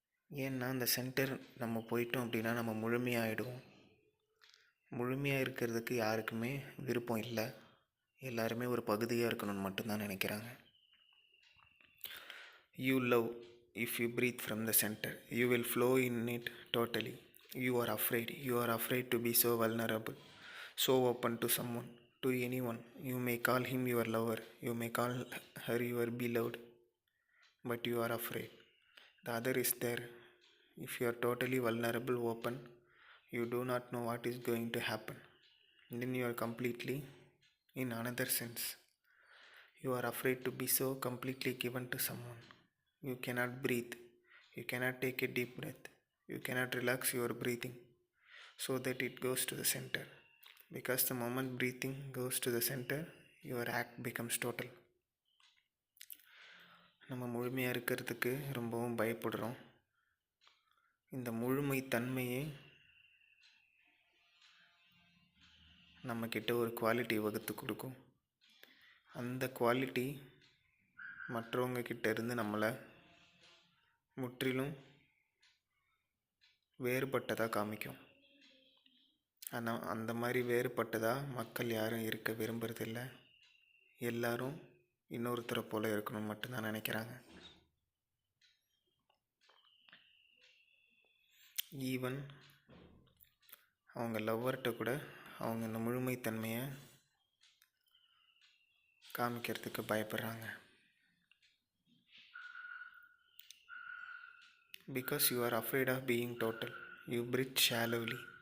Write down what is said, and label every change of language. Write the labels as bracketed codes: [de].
[ta] ஏன்னா அந்த சென்டர் நம்ம போயிட்டோம் அப்படின்னா நம்ம முழுமையாகிடுவோம். முழுமையாக இருக்கிறதுக்கு யாருக்குமே விருப்பம் இல்லை, எல்லாருமே ஒரு பகுதியாக இருக்கணும்னு மட்டும்தான் நினைக்கிறாங்க. [en] You love if you breathe from the center. You will flow in it totally. You are afraid to be so vulnerable, so open to someone, to anyone. You may call him your lover, you may call her your beloved, but you are afraid. The other is there. If you are totally vulnerable, open, you do not know what is going to happen. Then you are completely in another sense. You are afraid to be so completely given to someone. You cannot breathe. You cannot take a deep breath. You cannot relax your breathing so that it goes to the center. Because the moment breathing goes to the center, your act becomes total. [ta] நம்ம முழுமையாக இருக்கிறதுக்கு ரொம்பவும் பயப்படுறோம். இந்த முழுமை தன்மையே நம்மக்கிட்ட ஒரு குவாலிட்டி வகுத்து கொடுக்கும். அந்த குவாலிட்டி மற்றவங்க கிட்ட இருந்து நம்மளை முற்றிலும் வேறுபட்டதாக காமிக்கும். ஆனால் அந்த மாதிரி வேறுபட்டதாக மக்கள் யாரும் இருக்க விரும்புறதில்ல. எல்லாரும் இன்னொருத்தரை போல் இருக்கணும்னு மட்டும்தான் நினைக்கிறாங்க. ஈவன் அவங்க லவ்வர்கிட்ட கூட அவங்க இந்த முழுமைத்தன்மையை காமிக்கிறதுக்கு பயப்படுறாங்க. [en] Because you are afraid of being total, you breathe shallowly.